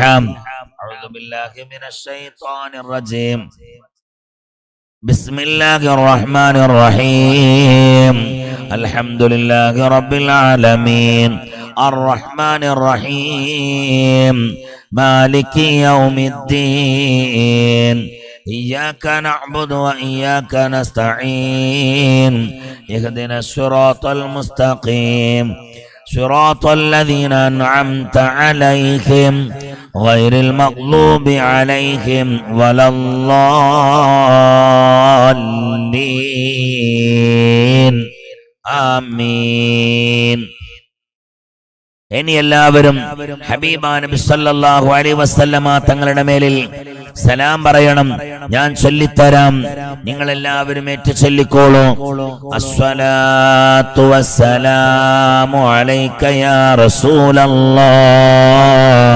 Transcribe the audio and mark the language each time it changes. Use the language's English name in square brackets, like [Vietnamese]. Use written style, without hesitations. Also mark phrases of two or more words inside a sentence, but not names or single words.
[Arabic] أعوذ بالله من الشيطان الرجيم. بسم الله الرحمن الرحيم الحمد لله رب العالمين الرحمن الرحيم مالك يوم الدين إياك نعبد وإياك نستعين اهدنا الصراط المستقيم صراط الذين أنعمت عليهم غير المغضوب عليهم ولا الضالين آمين. [Malayalam] ഇനി എല്ലാവരും ഹബീബാ നബി [Arabic] صلى الله عليه وسلم [Malayalam] തങ്ങളുടെ മേലിൽ സലാം പറയണം. ഞാൻ ചൊല്ലിത്തരാം, നിങ്ങൾ എല്ലാവരും ഏറ്റു ചൊല്ലിക്കോളൂ. [Arabic] الصلاة والسلام عليك يا رسول الله.